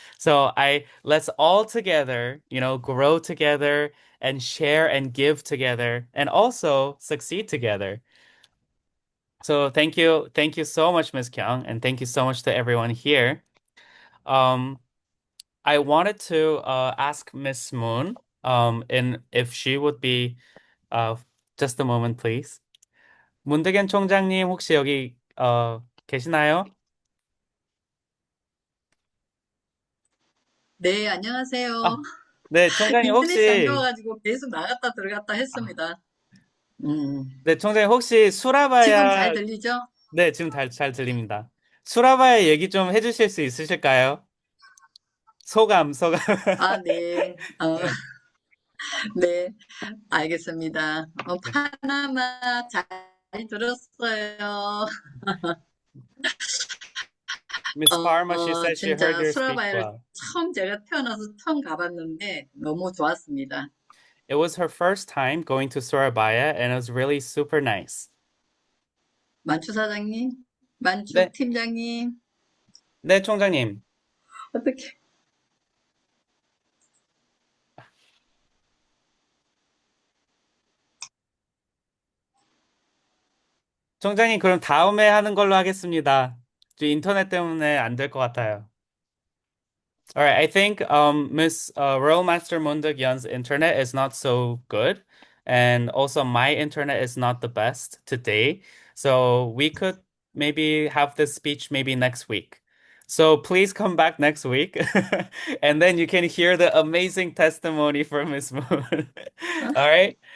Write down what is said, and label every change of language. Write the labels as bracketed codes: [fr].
[en] So let's all together, grow together and share and give together and also succeed together. So thank you so much, Miss Kyung, and thank you so much to everyone here. Um, I wanted to ask Miss Moon, in if she would be uh, just a moment, please. [ko] 문대견 총장님 혹시 여기 계시나요? 네, 안녕하세요. 아, 네, 총장님 인터넷이 안 혹시 좋아가지고 계속 나갔다 들어갔다 했습니다. 네, 총장님 혹시 수라바야 들리죠? 네, 지금 잘 들립니다. 수라바야 얘기 좀 해주실 수 있으실까요? 소감. 아, 네. 네, 네, 알겠습니다. 네. 파나마 잘 들었어요. [en] Miss Parma, she said she heard [ko] 진짜 [en] your speech [ko] 수라바야를 [en] well. [ko] 제가 태어나서 처음 가봤는데 너무 좋았습니다. [en] It was her first time going to Surabaya and it was really super nice. [ko] 만추 사장님, 만추 네, 팀장님, 네, 총장님. 어떻게? 총장님, 그럼 다음에 하는 걸로 하겠습니다. 저 인터넷 때문에 안 될 것 같아요. [en] All right, I think Miss Royal Master Munduk Yun's internet is not so good, and also my internet is not the best today. So we could maybe have this speech maybe next week. So please come back next week, and then you can hear the amazing testimony from Miss Moon. All right.